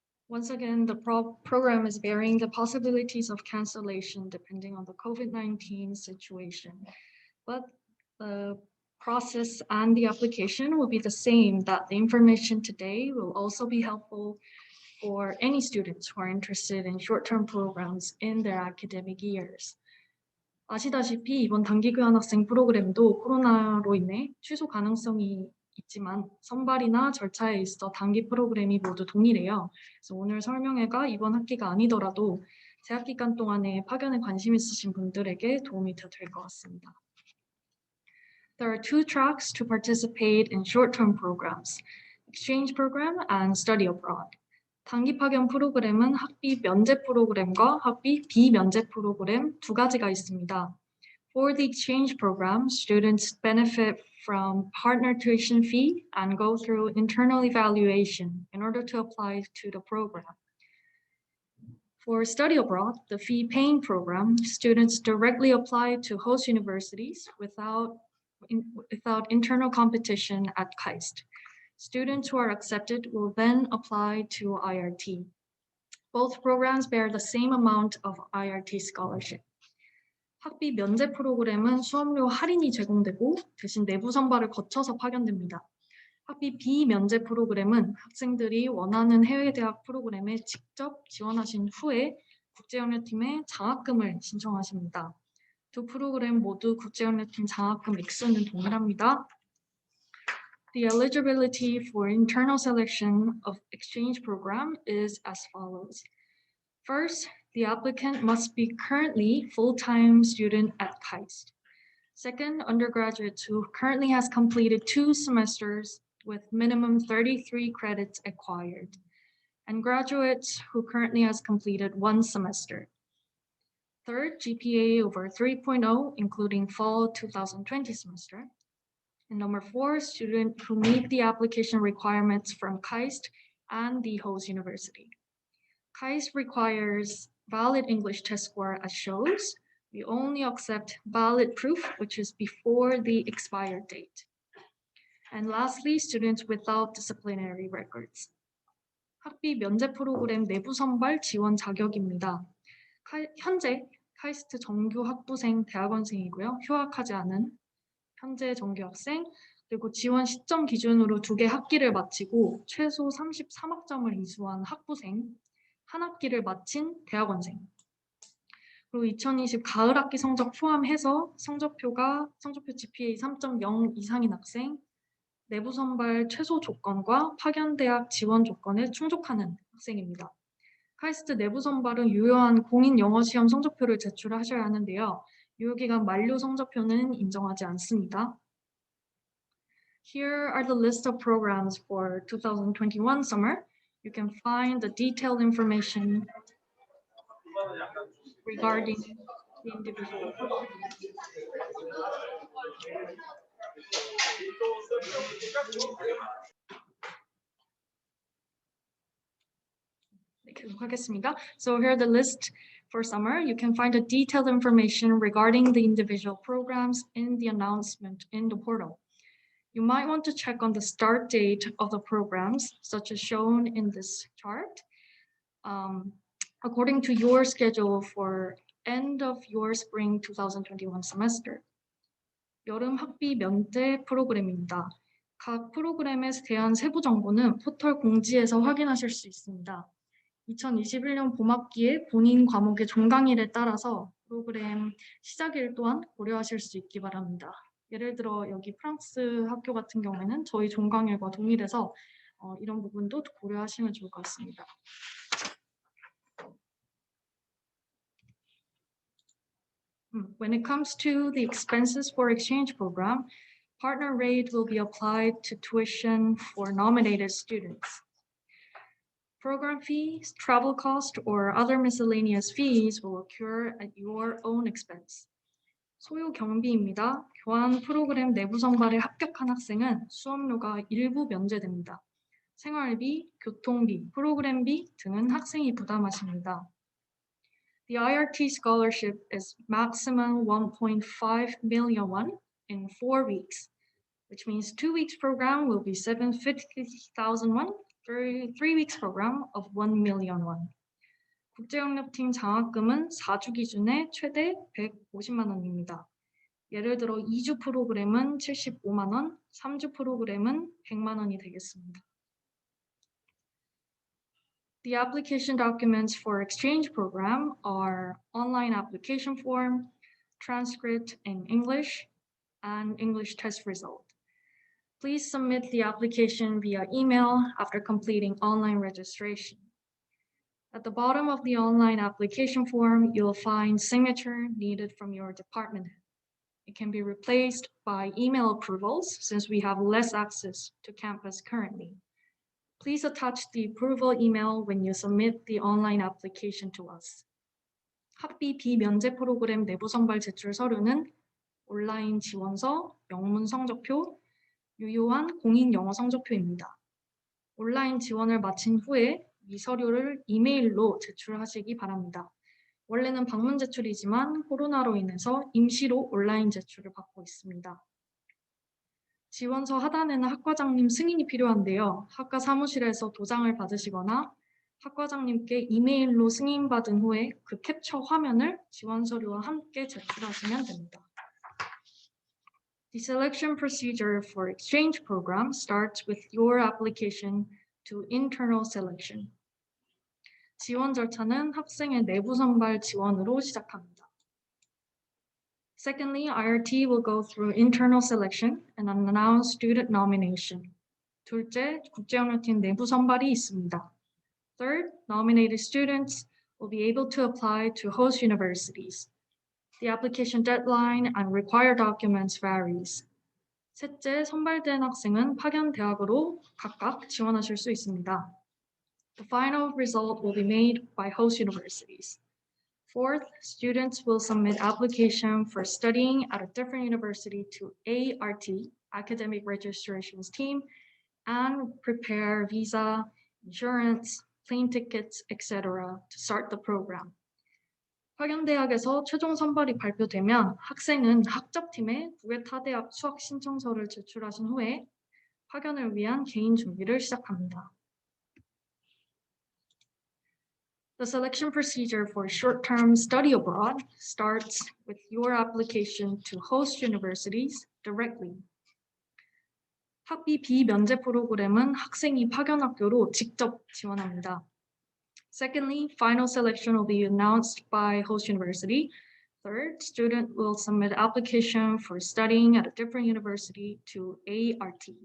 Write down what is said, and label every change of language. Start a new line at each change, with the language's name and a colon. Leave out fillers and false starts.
English: Once again, the program is bearing the possibilities of cancellation depending on the COVID-19 situation, but the process and the application will be the same, that the information today will also be helpful for any students who are interested in short-term programs in their academic years.
Korean: 아시다시피 이번 단기교환학생 프로그램도 코로나로 인해 취소 가능성이 있지만 선발이나 절차에 있어 단기 프로그램이 모두 동일해요. 그래서 오늘 설명회가 이번 학기가 아니더라도 재학 기간 동안에 파견에 관심 있으신 분들에게 도움이 될 것 같습니다.
English: There are two tracks to participate in short-term programs, exchange program and study abroad.
Korean: 단기 파견 프로그램은 학비 면제 프로그램과 학비 비면제 프로그램 두 가지가 있습니다.
English: For the exchange program, students benefit from partner tuition fee and go through internal evaluation in order to apply to the program. For study abroad, the fee-paying program, students directly apply to host universities without internal competition at KAIST. Students who are accepted will then apply to IRT. Both programs bear the same amount of IRT scholarship.
Korean: 학비 면제 프로그램은 수업료 할인이 제공되고 대신 내부 선발을 거쳐서 파견됩니다. 학비 비면제 프로그램은 학생들이 원하는 해외 대학 프로그램에 직접 지원하신 후에 국제연례팀에 장학금을 신청하십니다. 두 프로그램 모두 국제연례팀 장학금 액수는 동일합니다.
English: The eligibility for internal selection of exchange program is as follows. First, the applicant must be currently full-time student at KAIST. Second, undergraduate who currently has completed 2 semesters with minimum 33 credits acquired, and graduates who currently has completed 1 semester. Third, GPA over 3.0, including fall 2020 semester. And number 4, student who meet the application requirements from KAIST and the host university. KAIST requires valid English test score as shows. We only accept valid proof, which is before the expired date. And lastly, students without disciplinary records.
Korean: 학비 면제 프로그램 내부 선발 지원 자격입니다. 현재 카이스트 정규 학부생 대학원생이고요. 휴학하지 않은 현재 정규 학생, 그리고 지원 시점 기준으로 2개 학기를 마치고 최소 33학점을 이수한 학부생, 1학기를 마친 대학원생, 그리고 2020 가을 학기 성적 포함해서 성적표 GPA 3.0 이상인 학생, 내부 선발 최소 조건과 파견대학 지원 조건에 충족하는 학생입니다. 카이스트 내부 선발은 유효한 공인 영어 시험 성적표를 제출하셔야 하는데요. 유효기간 만료 성적표는 인정하지 않습니다.
English: Here are the list of programs for 2021 summer. You can find the detailed information regarding the individual.
Korean: 계속하겠습니다.
English: So here are the list for summer. You can find the detailed information regarding the individual programs in the announcement in the portal. You might want to check on the start date of the programs, such as shown in this chart. According to your schedule for end of your spring 2021 semester.
Korean: 여름 학비 면제 프로그램입니다. 각 프로그램에 대한 세부 정보는 포털 공지에서 확인하실 수 있습니다. 2021년 봄학기에 본인 과목의 종강일에 따라서 프로그램 시작일 또한 고려하실 수 있기 바랍니다. 예를 들어 여기 프랑스 학교 같은 경우에는 저희 종강일과 동일해서 이런 부분도 고려하시면 좋을 것 같습니다.
English: When it comes to the expenses for exchange program, partner rate will be applied to tuition for nominated students. Program fees, travel cost, or other miscellaneous fees will occur at your own expense.
Korean: 소요 경비입니다. 교환 프로그램 내부 선발에 합격한 학생은 수업료가 일부 면제됩니다. 생활비, 교통비, 프로그램비 등은 학생이 부담하십니다.
English: The IRT scholarship is maximum 1.5 million won in 4 weeks, which means 2 weeks program will be 750,000 won, 3 weeks program of 1 million won.
Korean: 국제협력팀 장학금은 4주 기준에 최대 150만 원입니다. 예를 들어 2주 프로그램은 75만 원, 3주 프로그램은 100만 원이 되겠습니다.
English: The application documents for exchange program are online application form, transcript in English, and English test result. Please submit the application via email after completing online registration. At the bottom of the online application form, you'll find signature needed from your department head. It can be replaced by email approvals since we have less access to campus currently. Please attach the approval email when you submit the online application to us.
Korean: 학비 비면제 프로그램 내부 선발 제출 서류는 온라인 지원서, 영문 성적표, 유효한 공인 영어 성적표입니다. 온라인 지원을 마친 후에 이 서류를 이메일로 제출하시기 바랍니다. 원래는 방문 제출이지만 코로나로 인해서 임시로 온라인 제출을 받고 있습니다. 지원서 하단에는 학과장님 승인이 필요한데요. 학과 사무실에서 도장을 받으시거나 학과장님께 이메일로 승인받은 후에 그 캡처 화면을 지원 서류와 함께 제출하시면 됩니다.
English: The selection procedure for exchange program starts with your application to internal selection.
Korean: 지원 절차는 학생의 내부 선발 지원으로 시작합니다.
English: Secondly, IRT will go through internal selection and announce student nomination.
Korean: 둘째, 국제협력팀 내부 선발이 있습니다.
English: Third, nominated students will be able to apply to host universities. The application deadline and required documents varies.
Korean: 셋째, 선발된 학생은 파견 대학으로 각각 지원하실 수 있습니다.
English: The final result will be made by host universities. Fourth, students will submit application for studying at a different university to ART, Academic Registrations Team, and prepare visa, insurance, plane tickets, etc. to start the program.
Korean: 파견대학에서 최종 선발이 발표되면 학생은 학접팀에 국외 타대학 수학 신청서를 제출하신 후에 파견을 위한 개인 준비를 시작합니다.
English: The selection procedure for short-term study abroad starts with your application to host universities directly.
Korean: 학비 비면제 프로그램은 학생이 파견 학교로 직접 지원합니다.
English: Secondly, final selection will be announced by host university. Third, student will submit application for studying at a different university to ART.